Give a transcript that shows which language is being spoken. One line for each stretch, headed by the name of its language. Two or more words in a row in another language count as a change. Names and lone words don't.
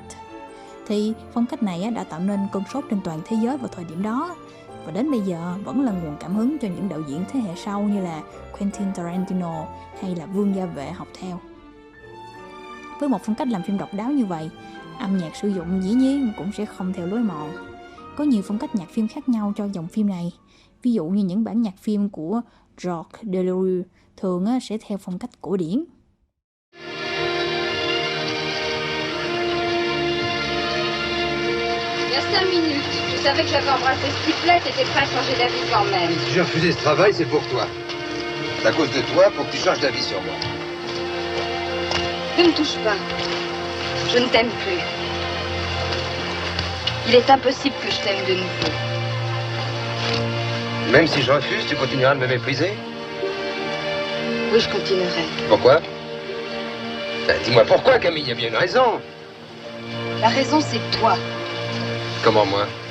Vietnamese: Thì phong cách này đã tạo nên cơn sốt trên toàn thế giới vào thời điểm đó, và đến bây giờ vẫn là nguồn cảm hứng cho những đạo diễn thế hệ sau như là Quentin Tarantino hay là Vương Gia Vệ học theo. Với một phong cách làm phim độc đáo như vậy, âm nhạc sử dụng dĩ nhiên cũng sẽ không theo lối mòn. Có nhiều phong cách nhạc phim khác nhau cho dòng phim này. Ví dụ như những bản nhạc phim của Georges Delerue thường sẽ theo phong cách cổ điển.
French: Il y a 5 minutes, je savais que j'avais embrassé ce type-là, t'étais prêt à changer d'avis quand même. Si j'ai refusé ce travail, c'est pour toi. C'est à cause de toi pour que tu changes d'avis sur moi. Ne me touche pas. Je ne t'aime plus. Il est impossible que je t'aime de nouveau. Même si je refuse, tu continueras de me mépriser? Oui, je continuerai. Pourquoi? Dis-moi pourquoi, Camille, il y a bien une raison. La raison, c'est toi. Comment moi?